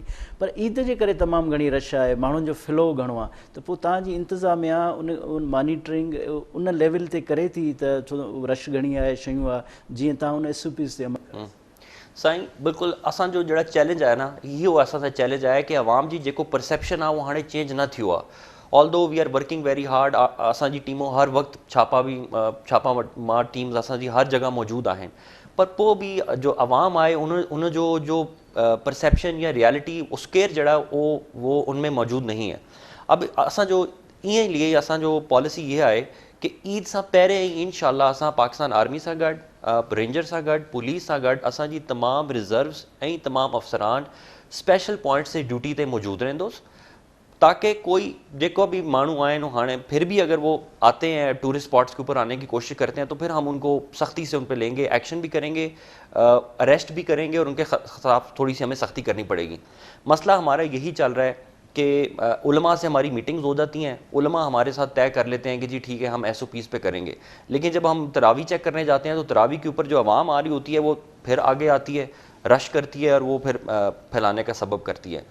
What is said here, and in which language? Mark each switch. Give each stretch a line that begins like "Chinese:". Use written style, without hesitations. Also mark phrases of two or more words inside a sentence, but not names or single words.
Sindhi: पर ईद जे करे तमामु घणी रश आहे, माण्हुनि जो फ्लो घणो आहे, त पोइ तव्हांजी इंतिज़ामिया उन मॉनिटरिंग उन लेवल ते करे थी त छो रश घणी आहे, शयूं आहे, जीअं तव्हां उन SOPs ते अमल। साईं बिल्कुलु असांजो जहिड़ा चैलेंज आहे न, इहो असांजो चैलेंज आहे कि आवाम जी जेको परसेप्शन आहे उहो हाणे चेंज न थियो आहे।
English: although we are working very hard,
Sindhi: असांजी टीमूं हर वक़्तु छापा मां टीम्स असांजी हर जॻह मौजूदु आहिनि, पर पोइ बि जो आवाम आहे उन जो परसेप्शन या रियलिटी स्केयर जहिड़ा
Urdu: وہ ان میں موجود نہیں ہے.
Sindhi: अब असांजो ईअं ई लिए असांजो पॉलिसी इहा आहे कि ईद सां पहिरें ई इंशाअल्लाह असां पाकिस्तान आर्मी सां गॾु, रेंजर सां गॾु, पुलिस सां गॾु, असांजी तमामु रिज़र्व्स ऐं तमामु अफ़सरान स्पेशल पॉइंट्स ते ड्यूटी ते मौजूदु रहंदोसि, ताकि कोई जेको भी मानू आए नो हाने
Urdu: پھر بھی اگر وہ آتے ہیں
English: tourist spots
Urdu: کے اوپر آنے کی کوشش کرتے ہیں تو پھر ہم انکو سختی سے ان پر لیں گے، ایکشن بھی کریں گے، اریسٹ بھی کریں گے اور انکے خلاف تھوڑی سی ہمیں سختی کرنی پڑے گی. مسئلہ ہمارا یہی چل رہا ہے کہ علما سے ہماری میٹنگز ہو جاتی ہیں، علما ہمارے ساتھ طے کر لیتے ہیں کہ جی ٹھیک ہے ہم SOPs پے کریں گے، لیکن جب ہم تراویح چیک کرنے جاتے ہیں تو تراویح کے اوپر جو عوام آ رہی ہوتی ہے وہ پھر آگے آتی ہے، رش کرتی ہے اور وہ پھر پھیلانے کا سبب کرتی ہے.